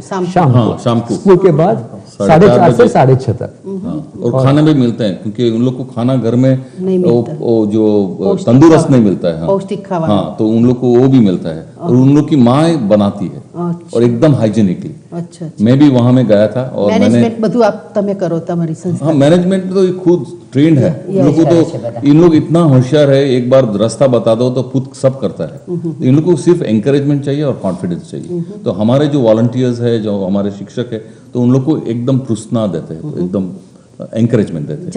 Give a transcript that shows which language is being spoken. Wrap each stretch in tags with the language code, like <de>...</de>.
<hi>शाम को स्कूल के बाद 4:30 से 6:30 तक। और खाना भी मिलते हैं, क्योंकि उन लोग को खाना घर में वो जो तंदुरुस्त नहीं मिलता है, पौष्टिक खाना, हाँ, तो उन लोग को वो भी मिलता है, और उन लोग की माँ बनाती है, और एकदम हाइजीनिकली। अच्छा, मैं भी वहाँ में गया था, और</hi> <gu>मैनेजमेंट બધું આપ તમે કરો તમારી સંસ્થા?</gu> <hi>हाँ, मैनेजमेंट तो खुद ट्रेंड है, इन लोगों को तो, इन लोग इतना होशियार है, एक बार रास्ता बता दो तो खुद सब करता है। तो इन लोगों को सिर्फ एंकरेजमेंट चाहिए और कॉन्फिडेंस चाहिए। तो हमारे जो वॉलंटियर्स है, जो हमारे शिक्षक है, तो उन लोग को एकदम प्रोत्साहन देते हैं, तो एकदम एंकरेजमेન્ટ देते हैं।</hi>